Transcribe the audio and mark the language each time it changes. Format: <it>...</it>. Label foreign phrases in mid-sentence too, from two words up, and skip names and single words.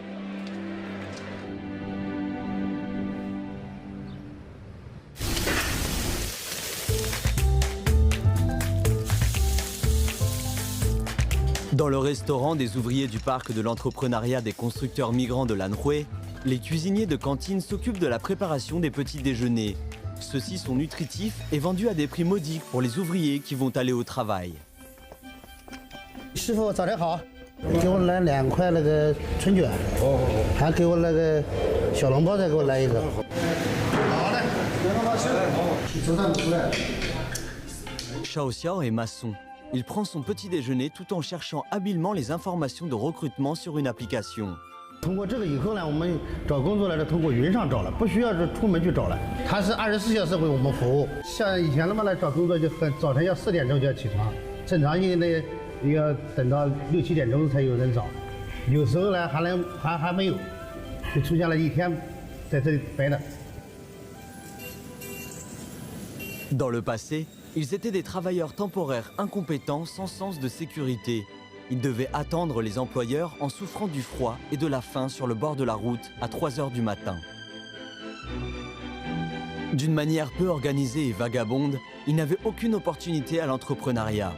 <fr>Dans le restaurant des ouvriers du parc de l'entrepreneuriat des constructeurs migrants de l'Anhui, les cuisiniers de cantine s'occupent de la préparation des petits déjeuners. Ceux-ci sont nutritifs et vendus à des prix modiques pour les ouvriers qui vont aller au travail.</fr> <zh>师傅早点好，给我来2块那个春卷，还给我那个小笼包，再给我来一个。好嘞，早上出来。</zh> <fr>Xiao Xiao est maçon. Il prend son petit déjeuner tout en cherchant habilement les informations de recrutement sur une application.</fr> <zh>通过这个以后呢，我们找工作呢是通过云上找了，不需要是出门去找了。它是24小时为我们服务。像以前那么来找工作就很早晨要4点钟就要起床，正常人呢要等到6、7点钟才有人找，有时候呢还没有，就出现了一天在这里白的。</zh> <fr>Dans le passé, ils étaient des travailleurs temporaires incompétents sans sens de sécurité. Ils devaient attendre les employeurs en souffrant du froid et de la faim sur le bord de la route à 3 h du matin. D'une manière peu organisée et vagabonde, ils n'avaient aucune opportunité à l'entrepreneuriat.</fr>